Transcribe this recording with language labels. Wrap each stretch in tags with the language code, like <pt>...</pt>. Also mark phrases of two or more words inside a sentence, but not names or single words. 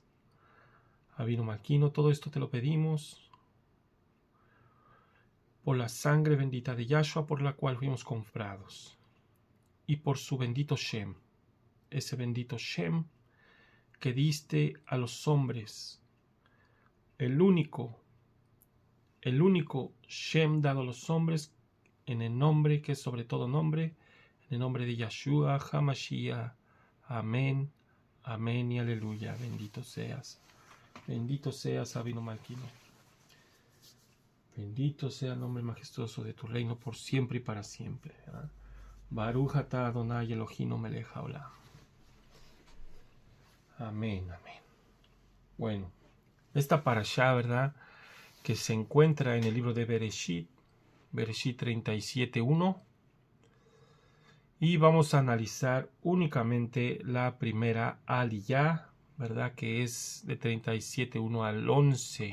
<he>אבינו מלכנו,</he> <es>todo esto te lo pedimos por la sangre bendita de Yahshua por la cual fuimos comprados y por su bendito Shem, ese bendito Shem que diste a los hombres, el único Shem dado a los hombres en el nombre que es sobre todo nombre, en el nombre de Yahshua HaMashiach. Amén, amén y aleluya. Bendito seas,</es> <he>אבינו מלכנו.</he> <es>Bendito sea el nombre majestuoso de tu reino por siempre y para siempre.</es> <he>ברוך אתה אדני אלהינו מלך העולם.</he> <es>Amén, amén. Bueno, esta parashá, ¿verdad?, que se encuentra en el libro de Bereshit 37:1, y vamos a analizar únicamente la primera aliyá, ¿verdad?, que es de 37:1 al 11.</es>